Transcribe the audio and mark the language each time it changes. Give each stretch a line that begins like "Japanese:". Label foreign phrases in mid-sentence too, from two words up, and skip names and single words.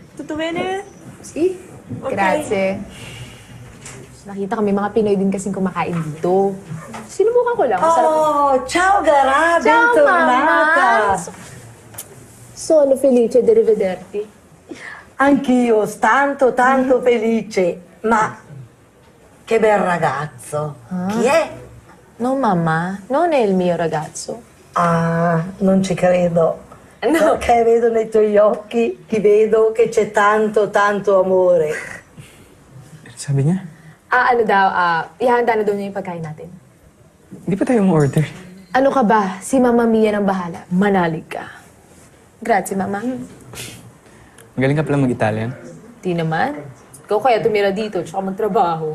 English: 2 minutes? See?
Italian: Grazie.
Filipino: Nakita kami mga Pinoy din kasing kumakain dito. Sinubukan ko lang. Masarap.
Italian: Oh, ciao Gara, Ciao, bentornata. Mama! Sono felice di rivederti. Anch'io, tanto felice. Ma che bel ragazzo. Chi è? No, mamma. Non è il mio ragazzo. Ah, non ci credo. No. Perché vedo nei tuoi occhi, ti vedo che c'è tanto amore.
Filipino: Sabi niya? Ano daw, ihanda na daw niya yung pagkain natin. Hindi pa tayo mo-order. Ano ka ba? Si Mama Mia ng bahala. Manalig ka.
Italian: Grazie, Mama.
Filipino: Magaling ka pala mag-Italian. Di naman. Ikaw kaya tumira dito, tsaka magtrabaho.